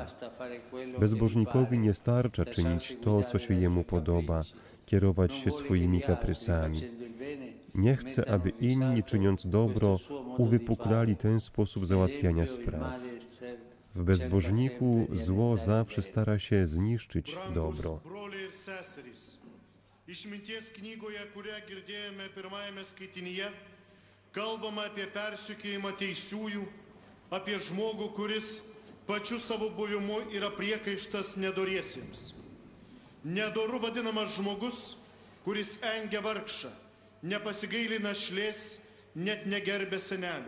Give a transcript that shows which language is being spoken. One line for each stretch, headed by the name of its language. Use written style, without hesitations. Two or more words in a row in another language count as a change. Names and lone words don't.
Polish: Bezbożnikowi nie starcza czynić to, co się jemu podoba, kierować się swoimi kaprysami. Nie chce, aby inni, czyniąc dobro, uwypuklali ten sposób załatwiania spraw. W bezbożniku zło zawsze stara się zniszczyć dobro.
Lithuanian: Išminties knygoje, kurią girdėjome pirmajame skaitinyje, kalbama apie persekiojimą teisiųjų, apie žmogų, kuris pačiu savo buvimu yra priekaištas nedoriesiems. Nedoru vadinamas žmogus, kuris engia vargšą, nepasigaili našlės, net negerbė senelio.